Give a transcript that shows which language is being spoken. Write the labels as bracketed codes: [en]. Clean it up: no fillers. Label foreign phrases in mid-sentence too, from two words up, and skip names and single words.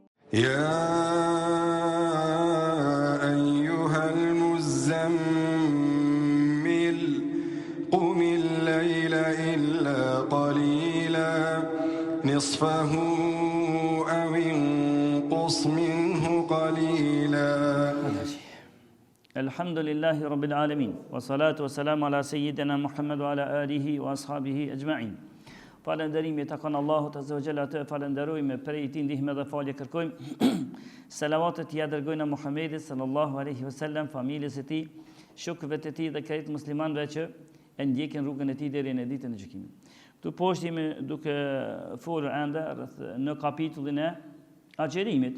[ar] يا أيها المزمل قم الليل إلا قليلا نصفه أو انقص منه قليلا. الحمد لله رب العالمين والصلاة والسلام على سيدنا محمد وعلى آله وأصحابه أجمعين. [sq] Falënderimi takon Allahut [ar] عز وجل, [sq] atë falenderojmë, prej tij ndihmë dhe falje kërkojmë. Selavatet ja dërgojnë Muhamedit [ar] صلى الله عليه وسلم, [sq] familjes së tij, shokëve të tij dhe krejt muslimanëve që e ndjekin rrugën e tij deri në ditën e gjykimit. Tu poshtë jemi duke folur ende në kapitullin e agjerimit.